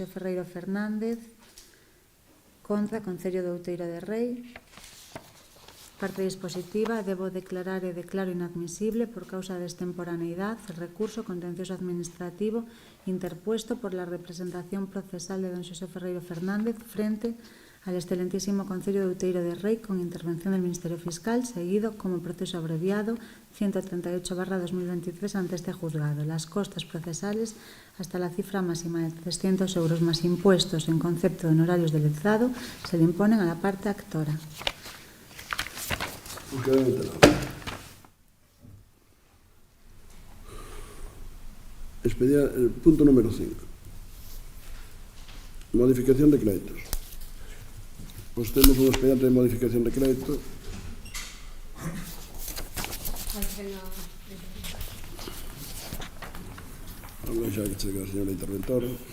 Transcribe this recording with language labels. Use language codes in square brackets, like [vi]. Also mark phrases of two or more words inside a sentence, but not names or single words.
[gl] Ferreiro Fernández contra Concello do Outeiro de Rei, parte dispositiva, debo declarar e declaro inadmisible por causa de extemporaneidade [es] el recurso contencioso administrativo interpuesto por la representación procesal de don Xosé Ferreiro Fernández frente al excelentísimo Concello de Outeiro de Rei con intervención del Ministerio Fiscal seguido como proceso abreviado 138/2023 ante este juzgado. Las costas procesales hasta la cifra máxima de 300 euros más impuestos en concepto de honorarios del letrado se le imponen a la parte actora. [gl] Punto número 5. Modificación de créditos. Pois temos un expediente de modificación de crédito. Vamos a deixar que chegue a señora interventora.